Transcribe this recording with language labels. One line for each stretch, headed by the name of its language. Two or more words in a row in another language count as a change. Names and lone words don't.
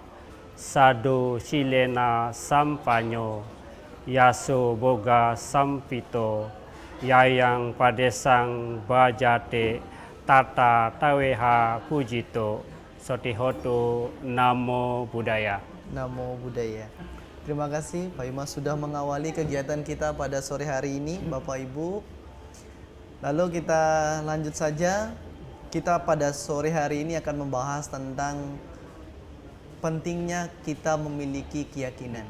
Pali: Sadu silena sampanyo yaso boga sampito yayang padesang bajate tata taweha pujito sotihoto. Namo Buddhaya. Namo Buddhaya.
Indonesian: Terima kasih Pak Imah sudah mengawali kegiatan kita pada sore hari ini, Bapak Ibu. Lalu kita lanjut saja. Kita pada sore hari ini akan membahas tentang pentingnya kita memiliki keyakinan.